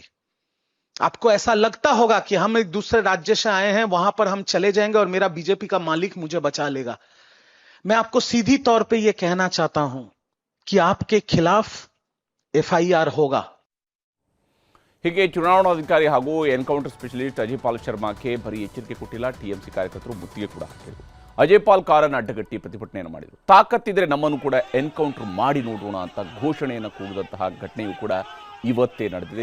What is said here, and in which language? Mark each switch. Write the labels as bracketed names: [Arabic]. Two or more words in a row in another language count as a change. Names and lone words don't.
[Hindi] आपको ऐसा लगता होगा कि हम एक दूसरे राज्य से आए हैं, वहां पर हम चले जाएंगे और मेरा बीजेपी का मालिक मुझे बचा लेगा. मैं आपको सीधी तौर पे यह कहना चाहता हूं कि आपके खिलाफ एफआईआर होगा. [Kannada] ಹೀಗೆ ಚುನಾವಣಾಧಿಕಾರಿ ಹಾಗೂ [English] encounter specialist [Kannada] ಅಜಯ್ ಪಾಲ್ ಶರ್ಮಾಕ್ಕೆ ಬರೀ ಎಚ್ಚರಿಕೆ ಕೊಟ್ಟಿಲ್ಲ, ಟಿಎಂಸಿ ಕಾರ್ಯಕರ್ತರು ಮುತ್ತಿಗೆ ಕೂಡ ಹಾಕಿದರು. ಅಜಯ್ ಪಾಲ್ ಕಾರನ್ನು ಅಡ್ಡಗಟ್ಟಿ ಪ್ರತಿಭಟನೆಯನ್ನು ಮಾಡಿದರು. ತಾಕತ್ತಿದ್ರೆ ನಮ್ಮನ್ನು ಕೂಡ ಎನ್ಕೌಂಟರ್ ಮಾಡಿ ನೋಡೋಣ ಅಂತ ಘೋಷಣೆಯನ್ನು ಕೂಗಿದಂತಹ ಘಟನೆಯೂ ಕೂಡ ಇವತ್ತೇ ನಡೆದಿದೆ.